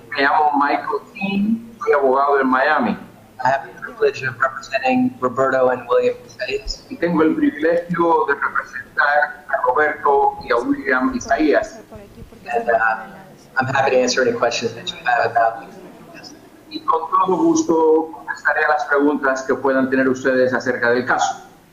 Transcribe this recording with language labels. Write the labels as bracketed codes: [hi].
[es] Me llamo Michael Tein, soy abogado en Miami. [en] I have the privilege of representing Roberto and William Isaías. [es] Y tengo el privilegio de representar a Roberto y a William Isaías. [en] And I'm happy to answer any questions that you have about me. [es] Y con todo gusto contestaré a las preguntas que puedan tener ustedes acerca del caso.